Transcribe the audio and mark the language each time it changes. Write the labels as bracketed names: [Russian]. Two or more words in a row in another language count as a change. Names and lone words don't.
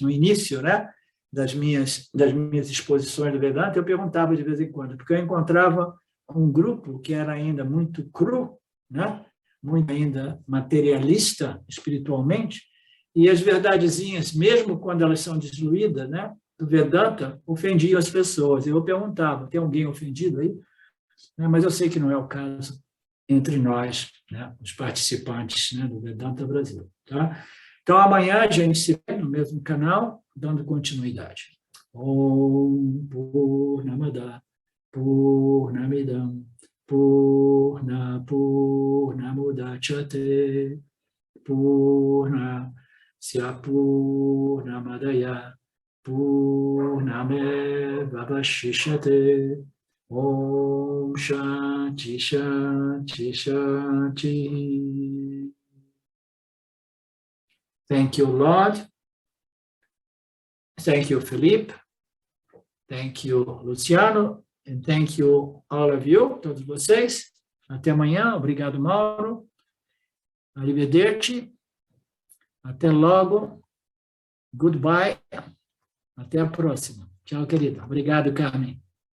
[Portuguese] No início, né, das minhas exposições do Vedanta, eu perguntava de vez em quando, porque eu encontrava um grupo que era ainda muito cru, né, muito ainda materialista espiritualmente, e as verdadezinhas, mesmo quando elas são diluídas, né, do Vedanta, ofendiam as pessoas. Eu perguntava, tem alguém ofendido aí? Mas eu sei que não é o caso entre nós, né, os participantes, né, do Vedanta Brasil. Tá? Então, amanhã a gente se vê no mesmo canal, dando continuidade. [Sanskrit] ॐ पूर्णमद पूर्णमिदम् पूर्णमुदच्यते पूर्णस्य पूर्णमादाय पूर्णमेवावशिष्यते ॐ शान्तिः शान्तिः शान्तिः. [English] Thank you, Lord. Thank you, Felipe. Thank you, Luciano. And thank you, all of you, [Portuguese] todos vocês. Até amanhã. Obrigado, Mauro. Arrivederci. Até logo. Goodbye. Até a próxima. Tchau, querido. Obrigado, Carmen.